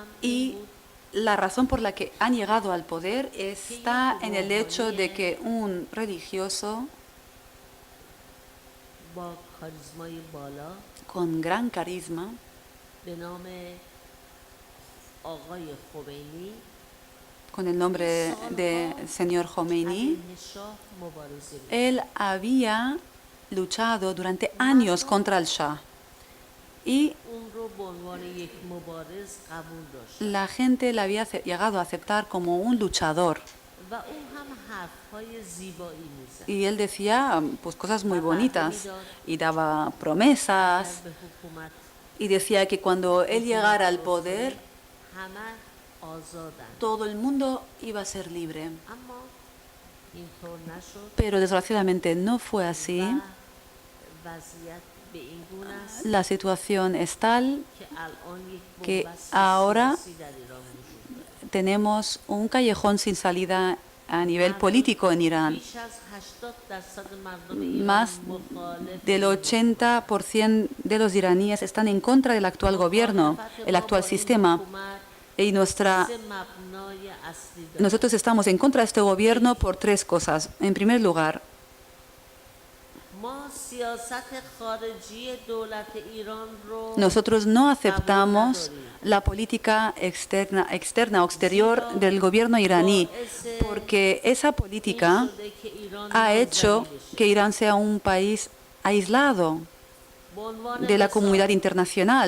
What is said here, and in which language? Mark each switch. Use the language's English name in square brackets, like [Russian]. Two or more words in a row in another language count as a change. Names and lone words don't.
[Spanish] Y [Persian] این بود [Spanish] la razón por la que han llegado al poder está en el hecho de que un religioso [Persian] با کاریزمای بالا [Spanish] con gran carisma, [Persian] به نام آقای خمینی [Spanish] con el nombre de señor Khomeini, [Persian] علیه شاه مبارزه بود. [Spanish] él había luchado durante años contra el Shah. Y [Persian] اون رو به عنوان یک مبارز قبول داشت [Spanish] la gente le había llegado a aceptar como un luchador. [Persian] و او هم حرفهای زیبایی میزد. [Spanish] Y él decía pues cosas muy bonitas y daba promesas [Persian] به حکومت [Spanish] y decía que cuando él llegara al poder [Persian] همه آزادن. [Spanish] todo el mundo iba a ser libre. [Persian] اما اینطور نشد [Spanish] Pero desgraciadamente no fue así. [Persian] و وضعیت به این گونه است [Spanish] La situación es tal [Persian] که الان یک که بنبست [Spanish] ahora [Persian] سیاسی در ایران وجود دارد. [Spanish] tenemos un callejón sin salida a nivel político en Irán. [Persian] بیش از 80% مردم ایران [Spanish] Más [Persian] مخالف [Spanish] del 80% de los iraníes están en contra del actual gobierno, el actual sistema. Y nosotros estamos en contra de este gobierno por tres cosas. En primer lugar, nosotros no aceptamos la política externa o exterior del gobierno iraní, porque esa política ha hecho que Irán sea un país aislado de la comunidad internacional.